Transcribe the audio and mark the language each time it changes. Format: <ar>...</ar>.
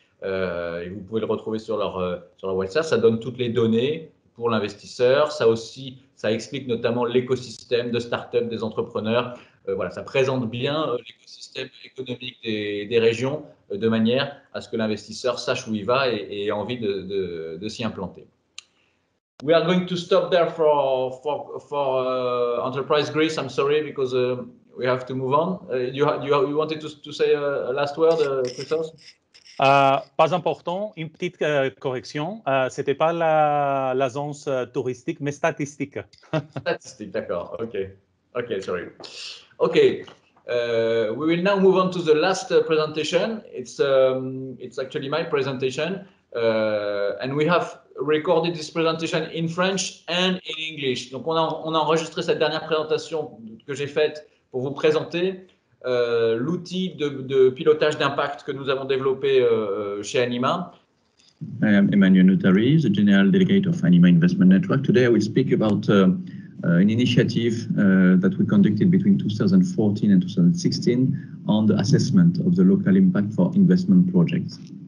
<fr>Et vous pouvez le retrouver sur leur website. Ça donne toutes les données pour l'investisseur. Ça explique notamment l'écosystème de start-up des entrepreneurs. Voilà, ça présente bien l'écosystème économique des régions de manière à ce que l'investisseur sache où il va et ait envie de s'y implanter.</fr> <en>we are going to stop there for Enterprise Greece. I'm sorry, because we have to move on. You wanted to say a last word, Christos?</en> <fr>Pas important, une petite correction. C'était pas l'agence touristique, mais statistique. Statistique, d'accord.</fr> <en>Okay, sorry. Okay, we will now move on to the last presentation. It's actually my presentation, and we have recorded this presentation in French and in English.</en> <fr>Donc on a enregistré cette dernière présentation que j'ai faite pour vous présenter l'outil de pilotage d'impact que nous avons développé chez Anima.</fr> <en>I am Emmanuel Notary, the General Delegate of Anima Investment Network. Today I will speak about an initiative that we conducted between 2014 and 2016 on the assessment of the local impact for investment projects.</en>